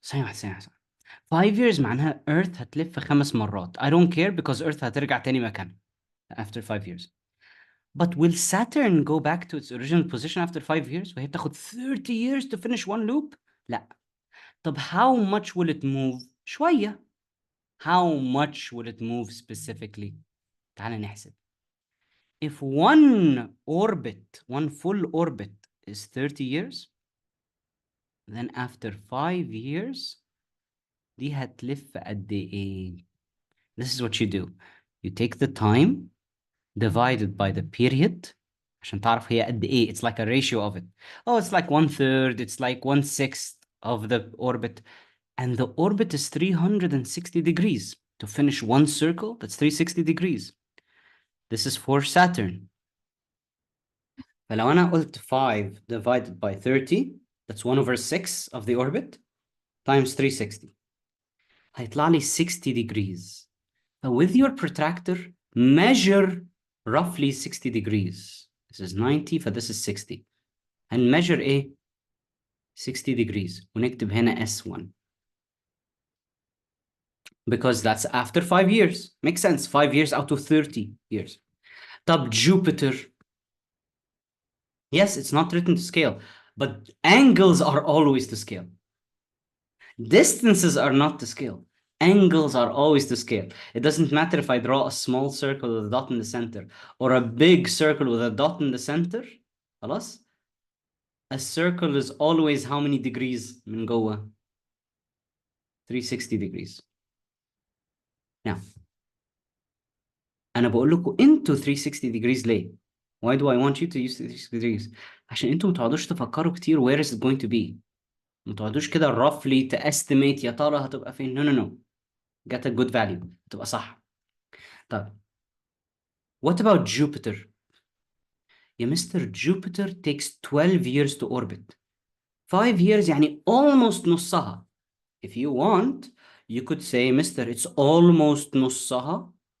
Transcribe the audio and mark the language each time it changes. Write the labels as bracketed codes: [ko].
[ar] ثانية واحدة ثانية واحدة. 5 years معناها Earth هتلف 5 مرات. [en] I don't care because Earth [ar] هترجع تاني مكانها [en] after 5 years. But will Saturn go back to its original position after 5 years? [ar] وهي بتاخد [en] 30 years to finish one loop? [ar] لا. [en] طب how much will it move? [ar] شوية. [en] How much will it move specifically? [ar] تعال نحسب. [en] If one orbit, one full orbit is 30 years, then after 5 years, [ar] دي هتلف قد إيه؟ [en] This is what you do. You take the time divided by the period [ar] عشان تعرف هي قد إيه. [en] It's like a ratio of it. Oh, it's like 1/3, it's like 1/6 of the orbit. And the orbit is 360 degrees. To finish one circle, that's 360 degrees. This is for Saturn. [ar] فلو أنا قلت [en] 5 divided by 30, that's 1/6 of the orbit, times 360. [ar] هيطلع لي 60 degrees. [en] So with your protractor, measure roughly 60 degrees. This is 90, this is 60. And measure إيه? 60 degrees. [ar] ونكتب هنا [en] S1. Because that's after 5 years. Makes sense. 5 years out of 30 years. طب Jupiter. Yes, it's not written to scale, but angles are always to scale. Distances are not to scale. Angles are always to scale. It doesn't matter if I draw a small circle with a dot in the center or a big circle with a dot in the center. [ar] خلاص? [en] A circle is always how many degrees [ar] من جوه? [en] 360 degrees. Now, [ar] أنا بقول لكم [en] into 360 degrees [ar] ليه؟ [en] Why do I want you to use 360 degrees؟ [ar] عشان انتوا ما تقعدوش تفكروا كتير [en] where is it going to be. [ar] ما تقعدوش كده roughly تestimate يا ترى هتبقى فين. [en] No no no. Get a good value. [ar] هتبقى صح. [en] طب what about Jupiter؟ [ar] يا مستر [en] Jupiter takes 12 years to orbit. 5 years [ar] يعني [en] almost [ar] نصها. [en] If you want, you could say mister it's almost نصها.